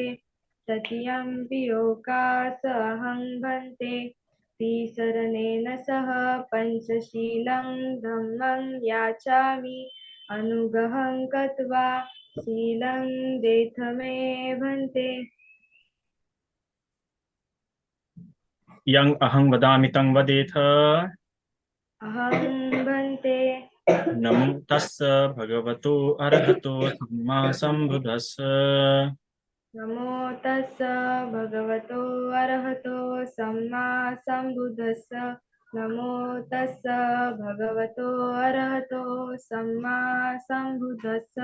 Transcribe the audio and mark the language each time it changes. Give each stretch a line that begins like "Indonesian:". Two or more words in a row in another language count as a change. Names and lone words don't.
Pali: तृतीयंपि ओकास अहं भंते तिसरनेन सह पंचशीलं धम्मं याचामि अनुग्रहं कृत्वा शीलं देथ मे भंते। यं अहं वदामि तं वदेथ। अहं भंते। नमो तस्स भगवतो अरहतो सम्मा सम्बुद्धस्स। नमो तस्स भगवतो अरहतो सम्मा सम्बुद्धस्स। नमो तस्स भगवतो अरहतो सम्मा सम्बुद्धस्स।